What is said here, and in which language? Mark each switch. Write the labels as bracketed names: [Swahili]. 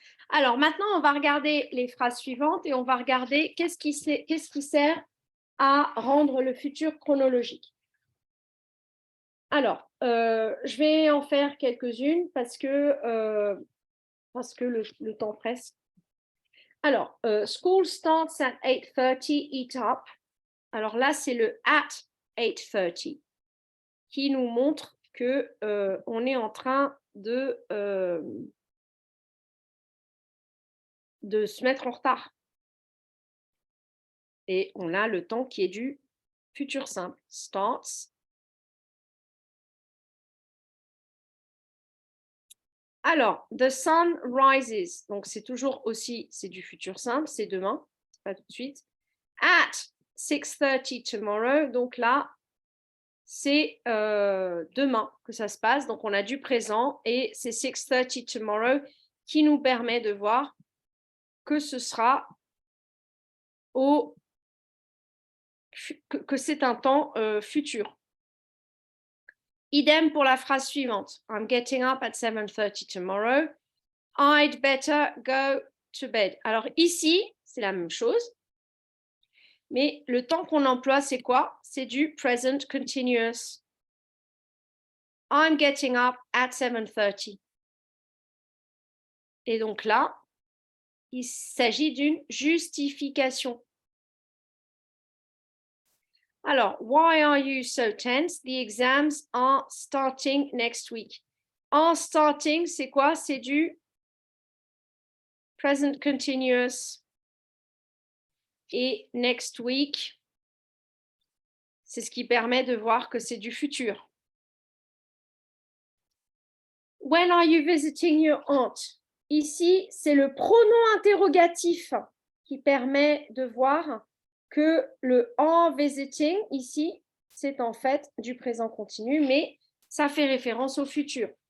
[French] Alors maintenant, on va regarder les phrases suivantes et on va regarder qu'est-ce qui sert à rendre le futur chronologique. Alors, je vais en faire quelques-unes parce que le temps presse. Alors, [English] school starts at 8:30, eat up. [French] Alors là, c'est le at 8:30 qui nous montre que on est en train de se mettre en retard. Et on a le temps qui est du futur simple. Starts. Alors, [English] the sun rises. [French] Donc, c'est toujours aussi, c'est du futur simple, c'est demain, c'est pas tout de suite. [English] At 6:30 tomorrow. [French] Donc là, c'est demain que ça se passe. Donc, on a du présent et c'est 6:30 tomorrow qui nous permet de voir que ce sera que c'est un temps futur. Idem pour la phrase suivante. [English] I'm getting up at 7:30 tomorrow. I'd better go to bed. [French] Alors ici, c'est la même chose. Mais le temps qu'on emploie, c'est quoi? C'est du present continuous. [English] I'm getting up at 7:30. [French] Et donc là, Il s'agit d'une justification. Alors, [English] why are you so tense? The exams are starting next week. [French] En starting, c'est quoi? C'est du present continuous. Et next week, c'est ce qui permet de voir que c'est du futur. [English] When are you visiting your aunt? [French] Ici, c'est le pronom interrogatif qui permet de voir que le en visiting, ici, c'est en fait du présent continu, mais ça fait référence au futur.